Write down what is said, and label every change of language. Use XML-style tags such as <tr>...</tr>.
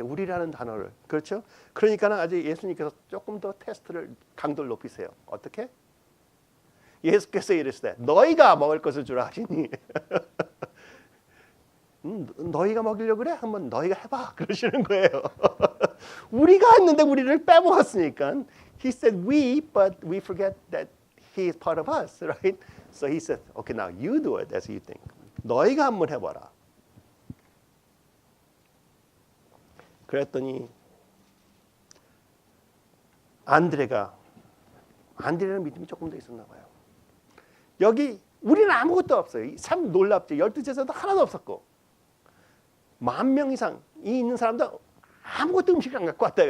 <ko>우리라는 단어를. 그렇죠? 그러니까 아직 예수님께서 조금 더 테스트를 강도를 높이세요. 어떻게? 예수께서 이르시되 너희가 먹을 것을 주라 하시니 너희가 먹이려고 그래? 한번 너희가 해봐 그러시는 거예요. 우리가 했는데 우리를 빼먹었으니까</ko> <en>He said we, but we forget that He is part of us, right? So He said, okay, now you do it as you think.</en> <ko>너희가 한번 해봐라. 그랬더니 안드레는 믿음이 조금 더 있었나 봐요. 여기 우리는 아무것도 없어요. 참 놀랍죠. 12제자도 하나도 없었고 10,000명 이상이 있는 사람도 아무것도 음식을 안 갖고 왔다.</ko>